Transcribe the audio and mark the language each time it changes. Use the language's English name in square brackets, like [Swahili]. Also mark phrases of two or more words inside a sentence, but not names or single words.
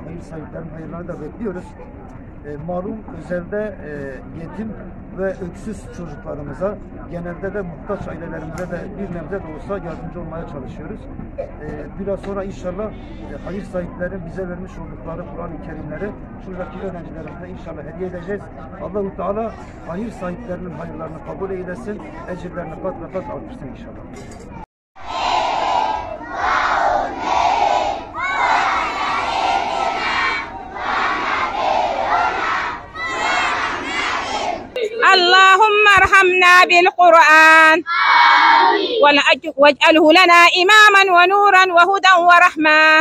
[Turkish] Hayır sahiplerinin hayırlarını da bekliyoruz. Malum özelde yetim ve öksüz çocuklarımıza, genelde de muhtaç ailelerimize de bir nebze de olsa yardımcı olmaya çalışıyoruz. Biraz sonra inşallah hayır sahiplerin bize vermiş oldukları Kur'an-ı Kerimleri şuradaki öğrencilerimize inşallah hediye edeceğiz. Allah-u Teala hayır sahiplerinin hayırlarını kabul eylesin, ecirlerini kat ve kat artırsın inşallah. [Arabic] اللهم ارحمنا بالقرآن واجعله لنا إماما ونورا وهدى ورحمة.